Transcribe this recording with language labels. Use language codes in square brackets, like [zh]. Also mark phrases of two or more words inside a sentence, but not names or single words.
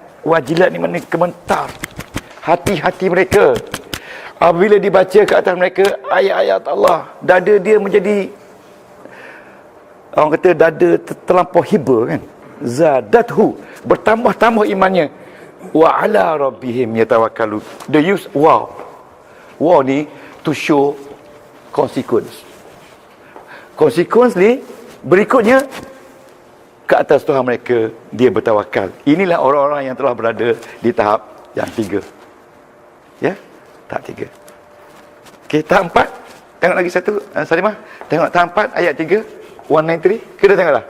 [ms] Wajilat ni maknanya gemetar hati-hati mereka. Apabila dibaca ke atas mereka ayat-ayat Allah, dada dia menjadi, orang kata dada terlampau hiba kan. Zadathu, bertambah-tambah imannya. [ar] Wa ala rabbihim yatawakkalu. [en] The use [ms] wow ni [en] to show consequence. [ms] Consequently, berikutnya ke atas Tuhan mereka dia bertawakal. Inilah orang-orang yang telah berada di tahap yang 3. Ya, tahap 3. Okey, tahap 4. Tengok lagi satu, Salimah. Tengok tahap 4 ayat 3, 193. Kita tengok dah.